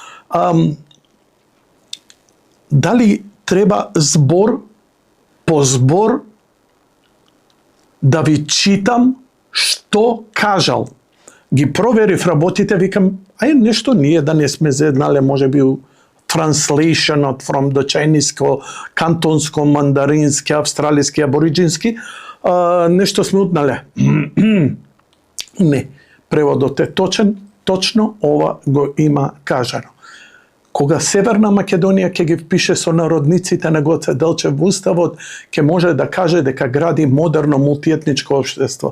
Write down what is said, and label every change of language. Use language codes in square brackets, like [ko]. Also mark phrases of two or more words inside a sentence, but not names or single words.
[mk] Дали треба збор по збор да ви читам што кажал? Ги проверив работите, викам, ај нешто ние да не сме зеднале, можеби [en] translation from the Chinese, [mk] кантонско, мандарински, австралиски, абориджински, нешто сме утнале. Не, преводот е точен, точно ова го има кажано. Кога Северна Македонија ќе ги впише со народниците на Гоце Делчев во уставот, ќе може да каже дека гради модерно мултиетничко општество.